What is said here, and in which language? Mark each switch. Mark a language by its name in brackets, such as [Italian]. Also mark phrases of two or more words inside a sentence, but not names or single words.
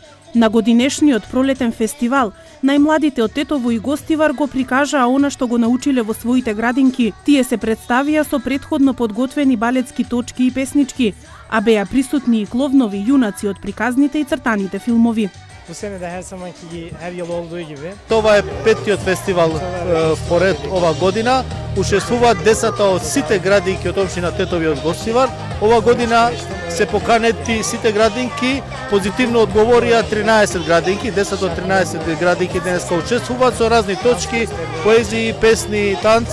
[Macedonian] На годинешниот пролетен фестивал, најмладите од Тетово и Гостивар го прикажаа она што го научиле во своите градинки. Тие се представија со претходно подготвени балетски точки и песнички, а беа присутни и кловнови јунаци од приказните и цртаните филмови. [Turkish] Bu sene de her zamanki her yıl olduğu gibi. [Macedonian] Това е петтиот фестивал поред ова година. Учествуваат децата од сите градинки од општина Тетово и од Гостивар. Ова година се поканети сите градинки, позитивно одговорија 13 градинки, децата од 13 градинки денеска учествуваат со разни точки, поезии, песни, танц.